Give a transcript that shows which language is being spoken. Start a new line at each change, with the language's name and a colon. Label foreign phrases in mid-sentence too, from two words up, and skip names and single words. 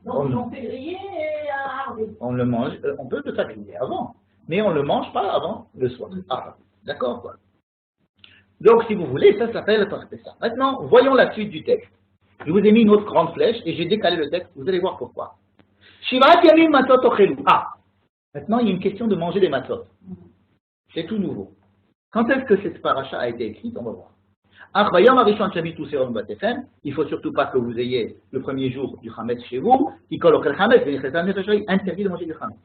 French: Donc, ils ont fait griller et harder. On le mange, on peut le faire griller avant, mais on ne le mange pas avant le soir. Ah, d'accord, quoi. Donc, si vous voulez, ça s'appelle Pessah. Maintenant, voyons la suite du texte. Je vous ai mis une autre grande flèche et j'ai décalé le texte. Vous allez voir pourquoi.
Hebrew: שבעת ימים מצות תאכלו.
French: Ah, maintenant, il y a une question de manger des matzot. C'est tout nouveau. Quand est-ce que cette paracha a été écrite? On va voir. Il ne faut surtout pas que vous ayez le premier jour du Hametz chez vous. Interdit de manger du Hametz.